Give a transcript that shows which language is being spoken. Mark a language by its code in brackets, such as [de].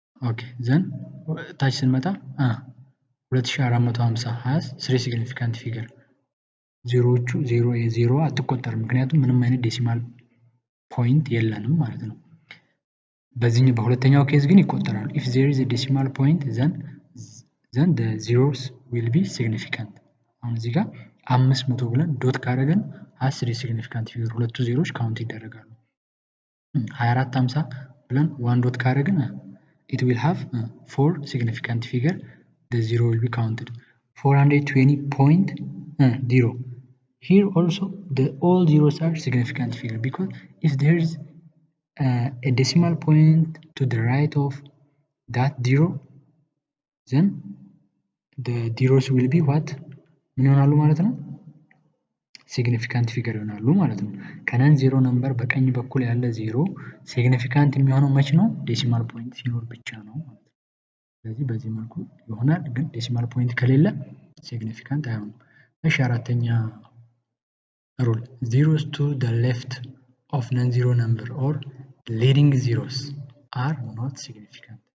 [am] ኦኬ ዘን ታች ስንመጣ 2450 [en] has 3 significant figure [am] ዜሮዎቹ 0 አትቆጠርም ምክንያቱም ምንም አይነት ዴሲማል ፖይንት የለንም ማለት ነው። በዚህኛው በሁለተኛው ኬዝ ግን ይቆጠራል። [en] if there is a decimal point then the zeros will be significant. [am] አሁን እዚህ ጋር 500 ብለን ዶት ካደረገን [en] has 3 significant figure [am] ሁለቱ ዜሮዎች ካውንት ይደረጋሉ። 2450 ብለን 1 ዶት ካደረግን [en] it will have 4 significant figure. The 0 will be counted. 420.0. Here also all zeros are significant figure because if there is a decimal point to the right of that 0, then the zeros will be what? [am] ምን ይሆናሉ ማለት ነው? ሲግኒፊካንት ፊገር ይሆናሉ ማለት ነው። ከነን ዜሮ ነምበር በቀኝ በኩል ያለ ዜሮ ሲግኒፊካንት የሚሆነው መች ነው? ዴሲማል ፖይንት ሲኖር ብቻ ነው ማለት ነው። ስለዚህ በዚህ መልኩ ይሆናል። ግን ዴሲማል ፖይንት ከሌለ ሲግኒፊካንት አይሆንም። እሺ አራተኛ ሩል [en] zeros to the left of non-zero number or leading zeros are not significant.